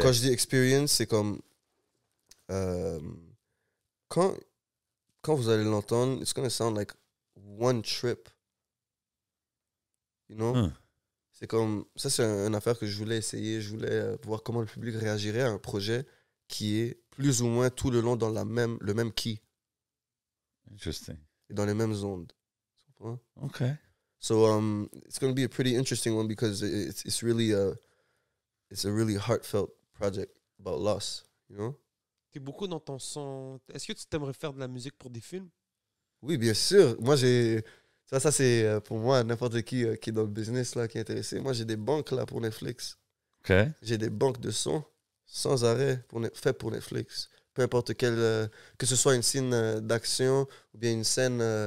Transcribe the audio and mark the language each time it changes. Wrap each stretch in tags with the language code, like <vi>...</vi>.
<fr>quand je dis experience, c'est comme quand vous allez l'entendre,</fr> <en>it's gonna sound like one trip, you know?</en> <fr>C'est comme ça, c'est une affaire que je voulais essayer. Je voulais voir comment le public réagirait à un projet qui est plus ou moins tout le long dans le même key</fr> <en>Interesting.</en> <fr>et dans les mêmes ondes. Tu comprends? OK.</fr> <en>So it's going to be a pretty interesting one because it's really it's a really heartfelt project about loss, you know?</en> <fr>T'es beaucoup dans ton son. Est-ce que tu t'aimerais faire de la musique pour des films? Oui, bien sûr. Moi, ça c'est pour moi n'importe qui est dans le business là qui est intéressé. Moi, j'ai des banques là pour Netflix. OK. J'ai des banques de sons sans arrêt faites pour Netflix. Peu importe quelle, que ce soit une scène d'action ou bien une scène</fr>